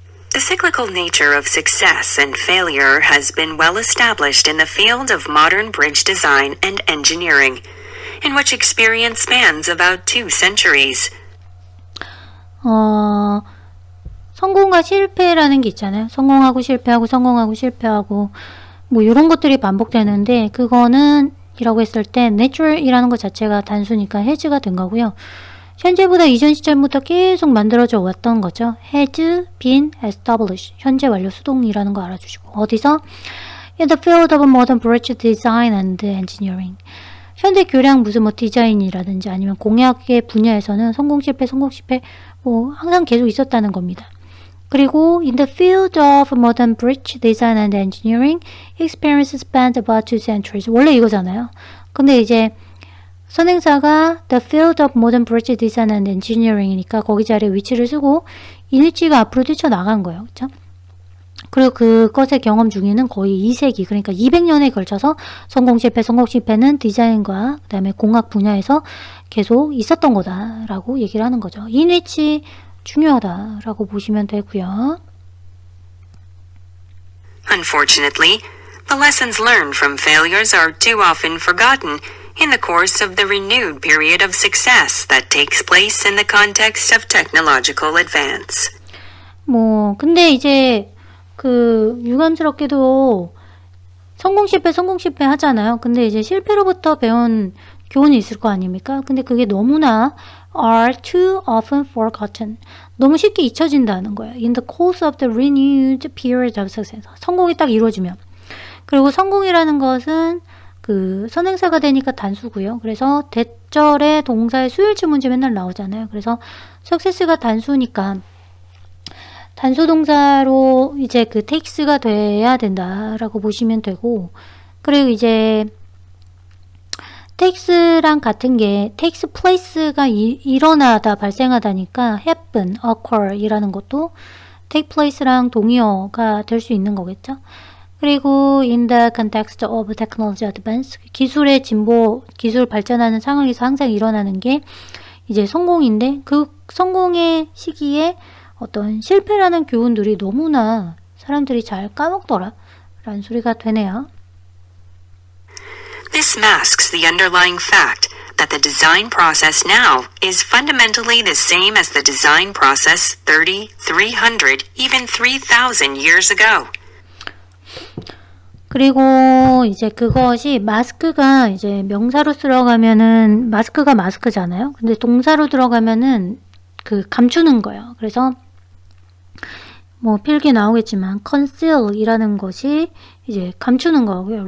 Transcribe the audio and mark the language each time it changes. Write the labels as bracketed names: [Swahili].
[English] The cyclical nature of success and failure has been well established in the field of modern bridge design and engineering, in which experience spans about 2 centuries. [Korean] 성공과 실패라는 게 있잖아요. 성공하고 실패하고 성공하고 실패하고 뭐 이런 것들이 반복되는데 그거는 이라고 했을 때 natural이라는 것 자체가 단수니까 has가 된 거고요. 현재보다 이전 시점부터 계속 만들어져 왔던 거죠. [English] has been established. [Korean] 현재 완료 수동이라는 거 알아주시고 어디서? [English] In the field of modern bridge design and engineering. [Korean] 현대 교량 무슨 뭐 디자인이라든지 아니면 공학의 분야에서는 성공 실패 뭐 항상 계속 있었다는 겁니다. [English] 그리고 in the field of modern bridge design and engineering, experience spanned about 2 centuries. [Korean] 원래 이거잖아요. 근데 이제 선행사가 [English] the field of modern bridge design and engineering [Korean] 이니까 거기 자리에 위치를 쓰고 인위치가 앞으로 뛰쳐나간 거예요. 그쵸? 그리고 그것의 경험 중에는 거의 2세기, 그러니까 200년에 걸쳐서 성공 실패는 디자인과 그 다음에 공학 분야에서 계속 있었던 거다라고 얘기를 하는 거죠. 인위치 중요하다라고 보시면 되고요. [English] Unfortunately, the lessons learned from failures are too often forgotten in the course of the renewed period of success that takes place in the context of technological advance. [Korean] 근데 이제 유감스럽게도 성공 실패 하잖아요. 근데 이제 실패로부터 배운 교훈이 있을 거 아닙니까? 근데 그게 너무나 [English] are too often forgotten. [Korean] 너무 쉽게 잊혀진다는 거예요. [English] In the course of the renewed period of success. [Korean] 성공이 딱 이루어지면. 그리고 성공이라는 것은 선행사가 되니까 단수고요. 그래서 대절의 동사의 수일치 문제 맨날 나오잖아요. 그래서 success가 단수니까 단수 동사로 이제 takes가 돼야 된다라고 보시면 되고, 그리고 이제 takes랑 같은 게 takes place가 일어나다 발생하다니까 happen, occur 이라는 것도 take place랑 동의어가 될 수 있는 거겠죠. 그리고 [English] in the context of technology advance, [Korean] 기술의 진보, 기술 발전하는 상황에서 항상 일어나는 게 이제 성공인데 그 성공의 시기에 어떤 실패라는 교훈들이 너무나 사람들이 잘 까먹더라 라는 소리가 되네요. [English] This masks the underlying fact that the design process now is fundamentally the same as the design process 30, 300, even 3,000 years ago. [Korean] 그리고 이제 그것이 마스크가 이제 명사로 들어가면은 마스크가 마스크잖아요. 근데 동사로 들어가면은 감추는 거예요. 그래서 뭐 필기에 나오겠지만 conceal이라는 것이 이제 감추는 거고요.